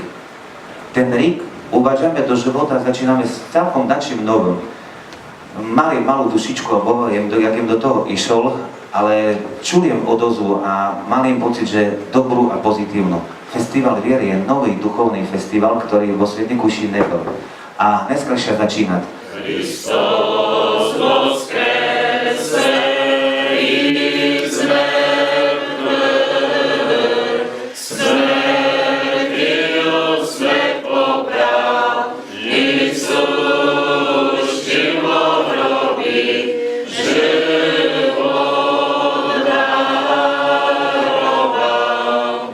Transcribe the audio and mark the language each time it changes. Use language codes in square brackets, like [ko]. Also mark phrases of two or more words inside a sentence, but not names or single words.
[sk] Ten rík uvážame do života a začíname s celkom dačím novým. Mali malú dušičku a Boha, jak im do toho išol, ale čujem odozvu a malý pocit, že dobrú a pozitívnu. Festival viery je nový duchovný festival, ktorý vo Svedníku ešte nebol. A dneska sa začínať. [cu] Hristos voskresce iz mŕtvych, smrťou svet popral, Isus živo hrobí, život daroval.